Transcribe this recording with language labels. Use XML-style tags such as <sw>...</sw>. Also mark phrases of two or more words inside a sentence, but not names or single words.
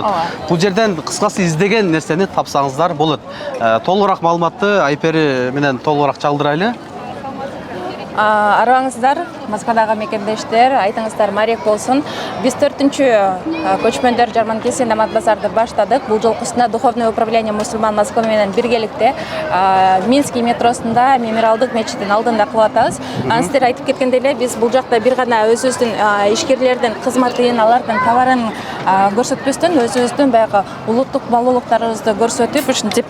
<ky>Бул жерден кыскасы издеген нерсени тапсаңыздар болот. Толугураак маалыматты Айпери менен толугураак чалдырайлы. Арбаңыздар, Москвадагы мекендештер, айтыңыздар марек болсун. Биз 4-чү көчмөндөр жарманкеси Намат-базарды баштадык. Бул жолкусунда Духовное управление мусульман Москва менен биргеликте Минский метросунда Мемориалдык мечиттин алдында кылып атабыз. Сиздер айтып кеткендей эле, биз бул жакта бир гана өзүбүздүн ишкерлердин кызматын, алардын товарын көрсөтпөстөн, өзүбүздүн баягы улуттук баалуулуктарыбызды көрсөтүп, ушинтип</ky>